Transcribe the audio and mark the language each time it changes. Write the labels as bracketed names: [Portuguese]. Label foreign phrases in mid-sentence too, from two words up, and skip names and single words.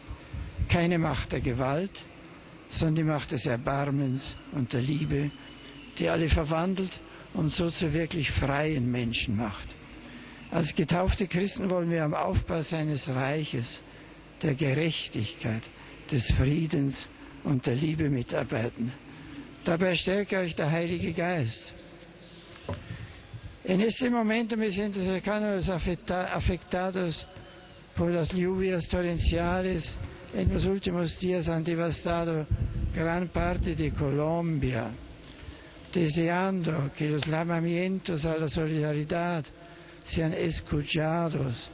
[German] Keine Macht der Gewalt, sondern die Macht des Erbarmens und der Liebe, die alle verwandelt und so zu wirklich freien Menschen macht. Als getaufte Christen wollen wir am Aufbau seines Reiches, der Gerechtigkeit, des Friedens und der Liebe mitarbeiten. Dabei stärke euch der Heilige Geist. [Spanish] En este momento me siento cercano a los afectados por las lluvias torrenciales. En los últimos días han devastado gran parte de Colombia, deseando que los llamamientos a la solidaridad sean escuchados.